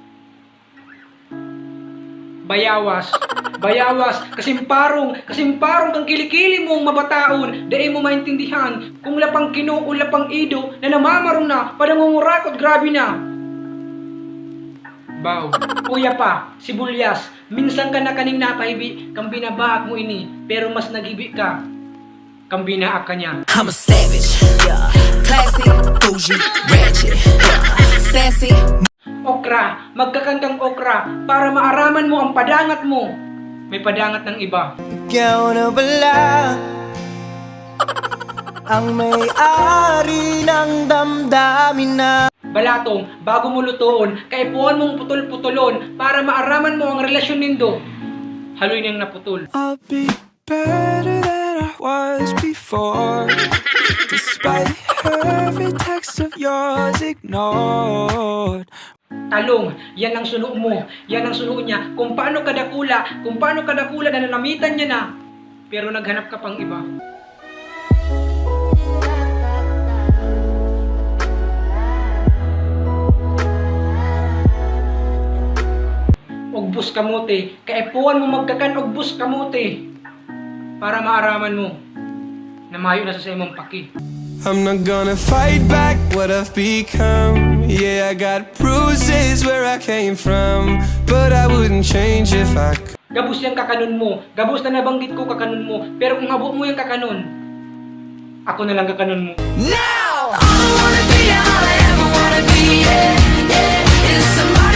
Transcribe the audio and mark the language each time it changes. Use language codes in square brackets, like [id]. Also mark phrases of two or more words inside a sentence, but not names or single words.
[bik] Bayawas, kasimparong kang kilikili mong mabataon, dai mo maintindihan, kung lapang kino o lapang ido, na namamarong na, padangungurakot grabe na. Baw, uya pa, sibulyas, minsan ka na kaning napahibi, kang binabaak mo ini, pero mas nagibi ka, kang binaak ka niya. [en] I'm a savage, yeah. Classy, bougie, ratchet, sassy. [bik] Okra, magkakantang okra, para maaraman mo ang padangat mo. May padangat ng iba. Ikaw na bala ang may-ari ng damdamin na. Balatong, bago mo lutoon, kaipuan mong putol-putulon, para maaraman mo ang relasyon nindo. Haloy niyang naputol. [en] I'll be better than I was before, despite every text of yours ignored. [bik] Talong, yan ang suno mo, yan ang suno niya, kung paano kadakula na nanamitan niya na, pero naghanap ka pang iba. Ogbus kamote, kaipuan mo magkakan ogbus kamote, para maaraman mo na mayo na sa imong paki. [en] I'm not gonna fight back what I've become. Yeah, I got bruises where I came from, but I wouldn't change if I could. [bik] Gabos yung kakanon mo, gabos na nabanggit ko kakanon mo, pero kung habo mo yung kakanon, ako na lang kakanon mo. [en] Now, all I wanna be, all I ever wanna be, yeah, yeah, is some